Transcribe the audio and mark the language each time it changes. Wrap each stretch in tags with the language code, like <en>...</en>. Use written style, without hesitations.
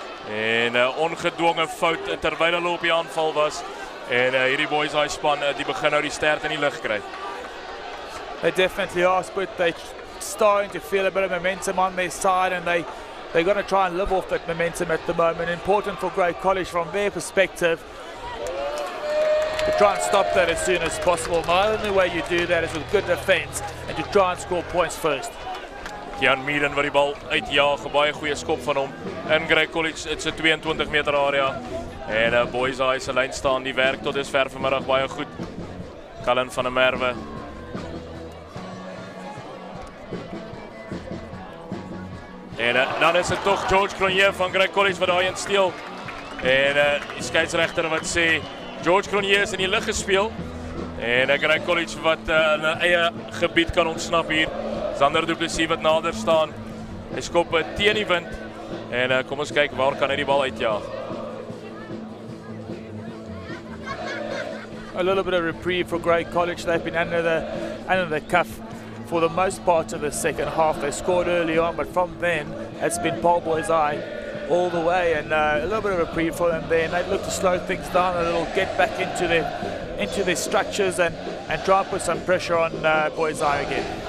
<af>En ongedwonge fout terwyl hulle op die aanval was. En hierdie Boys High span die begin nou die stert in die lug kry.</af> <en>They definitely are, but they're starting to feel a bit of momentum on their side, and they're going to try and live off that momentum at the moment. Important for Grey College from their perspective to try and stop that as soon as possible. The only way you do that is with good defence and to try and score points first.</en> <af>Kian Meeden wat die bal uitjaag, 'n baie goeie skop van hom in Grey College, dit's 'n 22 meter area. En Boys High se lyn staan die werk tot dusver vanmiddag baie goed. Callan van der Merwe. En dan is dit tog George Cronje van Grey College wat daai een steel. En die skeieregter wat sê George Cronje is in die lug gespeel. En Grey College wat in 'n eie gebied kan ontsnap hier. Sander Du Plessis wat nader staan. Hy skop teen die wind. En kom ons kyk waar kan hy die bal uitjaag.</af> <en>A little bit of reprieve for Grey College. They've been under the cuff for the most part of the second half. They scored early on, but from then it's been Paarl Boys High all the way, and a little bit of reprieve for them there. And they look to slow things down a little, get back into their structures, and try and put some pressure on Boys High again.</en>